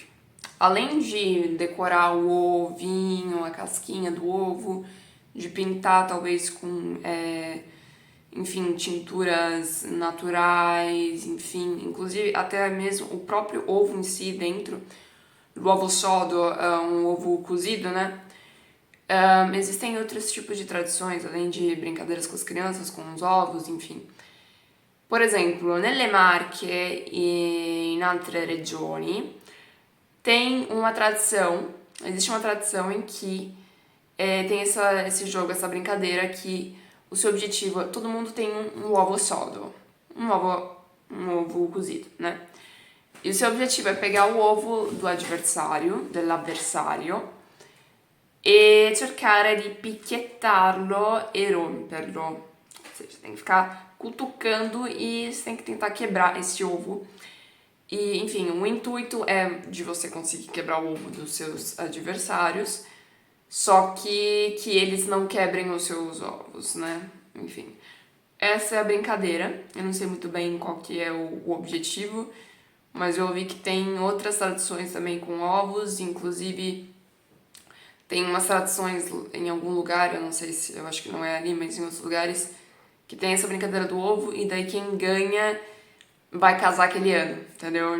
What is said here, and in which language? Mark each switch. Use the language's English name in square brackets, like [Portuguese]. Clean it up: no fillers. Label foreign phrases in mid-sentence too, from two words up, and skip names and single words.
[Portuguese] Além de decorar o ovinho, a casquinha do ovo, de pintar talvez com enfim, tinturas naturais, enfim, inclusive até mesmo o próprio ovo em si dentro, o ovo sodo, um ovo cozido, né? Existem outros tipos de tradições, além de brincadeiras com as crianças, com os ovos, enfim. [Italian] Per esempio, nelle Marche e in altre regioni [Portuguese] existe uma tradição em que tem esse jogo, essa brincadeira que o seu objetivo, todo mundo tem um ovo sodo, um ovo cozido, né? E o seu objetivo é pegar o ovo [Italian] dell'avversario, e cercare di picchiettarlo e romperlo. [Portuguese] Ou seja, você tem que ficar cutucando e você tem que tentar quebrar esse ovo. E, enfim, o intuito é de você conseguir quebrar o ovo dos seus adversários, só que eles não quebrem os seus ovos, né? Enfim, essa é a brincadeira. Eu não sei muito bem qual que é o objetivo, mas eu ouvi que tem outras tradições também com ovos, inclusive tem umas tradições em algum lugar, eu não sei se, eu acho que não é ali, mas em outros lugares, que tem essa brincadeira do ovo, e daí quem ganha vai casar aquele ano, entendeu?